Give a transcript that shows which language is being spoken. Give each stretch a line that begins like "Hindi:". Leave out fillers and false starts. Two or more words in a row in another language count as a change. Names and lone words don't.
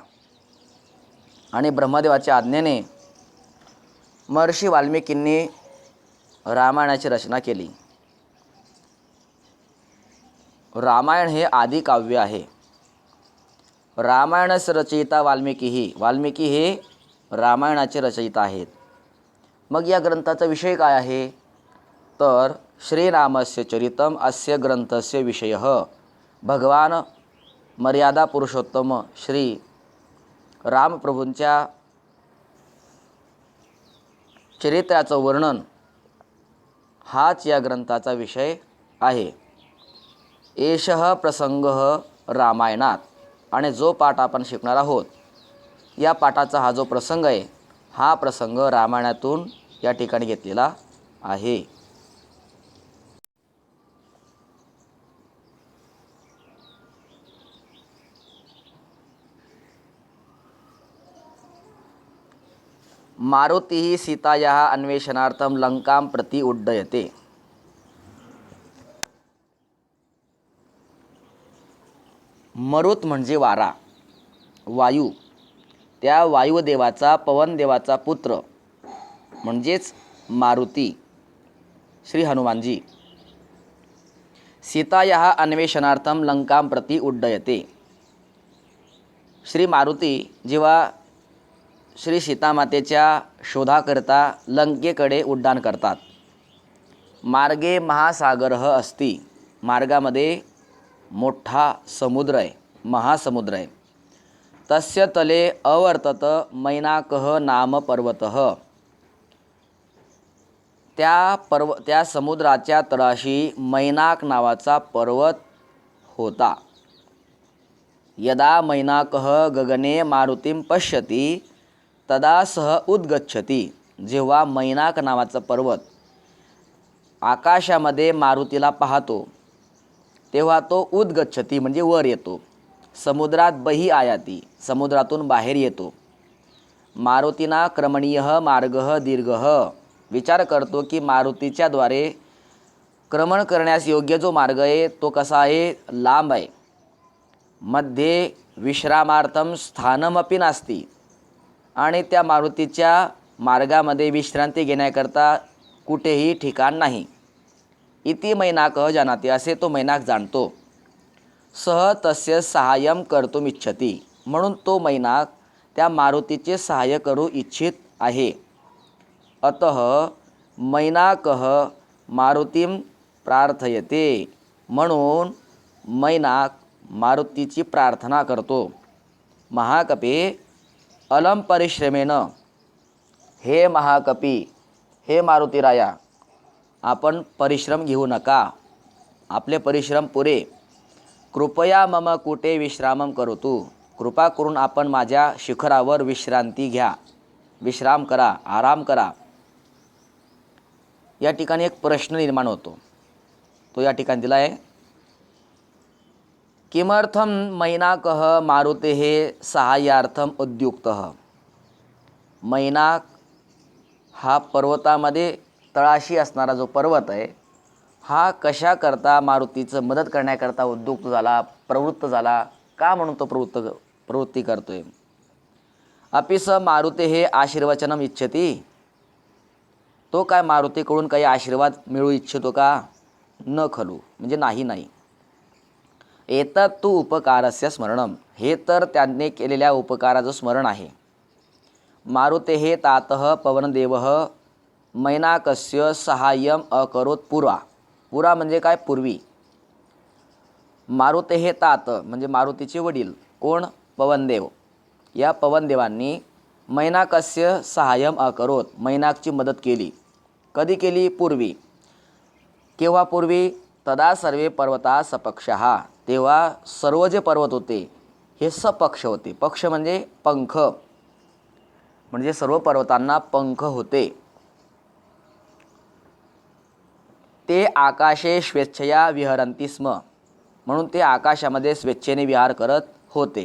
Marathi: आणि ब्रह्मदेवाच्या आज्ञेने महर्षी वाल्मिकींनी रामायणाची रचना केली। रामायण हे आदि काव्य आहे।
Sanskrit: रामायणस्य रचयिता वाल्मिकी
Marathi: हे रामायणाचे रचयिता आहेत। मग या ग्रंथाचा विषय काय आहे तर
Sanskrit: श्रीरामस्य चरितम अस्य ग्रंथस्य विषयः।
Marathi: भगवान मर्यादा पुरुषोत्तम श्री रामप्रभूंच्या चरित्राचं वर्णन हाच या ग्रंथाचा विषय आहे।
Sanskrit: एषः प्रसंगः रामायणात।
Marathi: आणि जो पाठ आपण शिकणार आहोत या पाठाचा हा जो प्रसंग आहे हा प्रसंग रामायणातून या ठिकाणी घेतलेला आहे।
Sanskrit: मारुती सीतायाः अन्वेषणार्थं लंकां प्रति उड्डयते।
Marathi: मरुत म्हणजे वारा, वायू। त्या वायुदेवाचा पवनदेवाचा पुत्र म्हणजेच मारुती श्री हनुमानजी
Sanskrit: सीतायाः अन्वेषणार्थं लंकां प्रति उड्डयते।
Marathi: श्री मारुती जेव्हा श्री सीतामातेच्या शोधाकरता लंकेकडे उड्डाण करतात।
Sanskrit: मार्गे महासागरः अस्ति।
Marathi: मार्गामध्ये मोठा समुद्र आहे, महासमुद्र आहे।
Sanskrit: तस्य तले अवर्तत मैनाकः नाम पर्वतः।
Marathi: त्या समुद्राच्या तळाशी मैनाक नावाचा पर्वत होता।
Sanskrit: यदा मैनाकः गगने मारुतीं पश्यति तदा सह उद्गच्छति।
Marathi: जेव्हा मैनाक नावाचा पर्वत आकाशामध्ये मारुतीला पाहतो तेव्हा तो उद्गच्छति म्हणजे वर येतो।
Sanskrit: समुद्रात बही आयाती,
Marathi: समुद्रातून बाहेर येतो।
Sanskrit: मारुतीना क्रमणीयः मार्गः दीर्घः।
Marathi: विचार करतो की मारुतीच्या द्वारे क्रमण करण्यास योग्य जो मार्ग आहे तो कसा आहे, लांब आहे।
Sanskrit: मध्ये विश्रामार्थं स्थानमपि नास्ति।
Marathi: आणि त्या मारुतीच्या मार्गामध्ये विश्रांती घेण्याकरता कुठेही ठिकाण नाही।
Sanskrit: इति मैनाकः जानाति।
Marathi: असे तो मैनाक जाणतो।
Sanskrit: सह तस्य सहाय्यं कर्तुम् इच्छति।
Marathi: म्हणून तो मैनाक त्या मारुतीचे सहाय्य करू इच्छित आहे।
Sanskrit: अतः मैनाकः मारुतीं प्रार्थयते।
Marathi: म्हणून मैनाक मारुतीची प्रार्थना करतो।
Sanskrit: महाकपे अलम परिश्रमेन।
Marathi: हे महाकपी, हे मारुतीराया, आपण परिश्रम घेऊ नका, आपले परिश्रम पुरे।
Sanskrit: कृपया मम कुटे विश्रामम करोतु।
Marathi: कृपा करून आपण माझ्या शिखरावर विश्रांती घ्या, विश्राम करा, आराम करा। या ठिकाणी एक प्रश्न निर्माण होतो, तो या ठिकाणी दिला आहे।
Sanskrit: किमर्थम मैनाकः मारुतेः सहाय्यार्थम उद्युक्तः.
Marathi: मैनाक हा पर्वतामध्ये तळाशी असणारा जो पर्वत आहे हा कशा करता मारुतीचं मदत करण्याकरता उद्युक्त झाला, प्रवृत्त झाला, का म्हणून तो प्रवृत्ती करतोय.
Sanskrit: अपि स मारुतेः आशीर्वचनम इच्छति.
Marathi: तो काय मारुतीकडून काही आशीर्वाद मिळू इच्छितो का.
Sanskrit: न खलू
Marathi: म्हणजे नाही.
Sanskrit: एतत् तु उपकारस्य स्मरणम.
Marathi: हे तर त्यांनी केलेल्या उपकाराचं स्मरण आहे.
Sanskrit: मारुतेः तातः पवनदेवः मैनाकस्य सहाय्यम अकरोत पुरा.
Marathi: पुरा म्हणजे काय, पूर्वी.
Sanskrit: मारुतेः तात
Marathi: म्हणजे मारुतीचे वडील कोण, पवनदेव. या पवनदेवांनी
Sanskrit: मैनाकस्य सहाय्यम अकरोत,
Marathi: मैनाकची मदत केली. कधी केली, पूर्वी. केव्हा पूर्वी,
Sanskrit: तदा सर्वे पर्वता सपक्षः.
Marathi: तेव्हा सर्व जे पर्वत होते हे सपक्ष होते. पक्ष म्हणजे पंख, म्हणजे सर्व पर्वतांना पंख होते.
Sanskrit: ते आकाशे स्वेच्छया विहरन्ति स्म.
Marathi: म्हणून ते आकाशामध्ये स्वेच्छेने विहार करत होते.